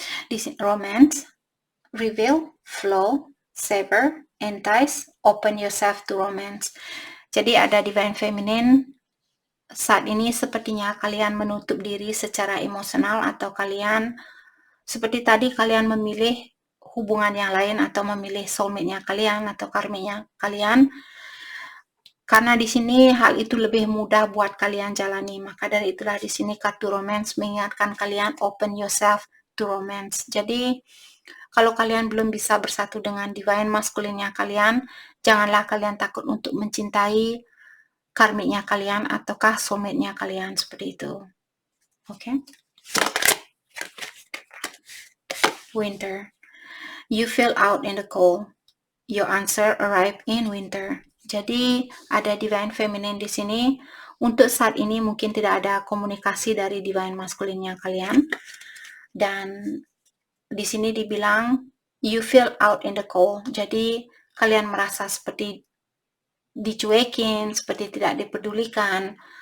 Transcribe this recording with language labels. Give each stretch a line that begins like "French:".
English: This romance, reveal, flow, savor, entice, open yourself to romance.
Indonesian: Jadi ada divine feminine saat ini sepertinya kalian menutup diri secara emosional atau kalian seperti tadi kalian memilih hubungan yang lain atau memilih soulmate-nya kalian atau karmiknya kalian. Karena di sini hal itu lebih mudah buat kalian jalani. Maka dari itulah di sini kartu romance mengingatkan kalian
English: open yourself to romance.
Indonesian: Jadi kalau kalian belum bisa bersatu dengan divine masculine-nya kalian, janganlah kalian takut untuk mencintai karmiknya kalian ataukah soulmate-nya kalian seperti itu. Oke.
English: Winter. You feel out in the cold. Your answer arrive in winter.
Indonesian: Jadi ada divine feminine di sini. Untuk saat ini mungkin tidak ada komunikasi dari divine masculine-nya kalian. Dan di sini dibilang
English: you feel out in the cold.
Indonesian: Jadi kalian merasa seperti dicuekin, seperti tidak dipedulikan.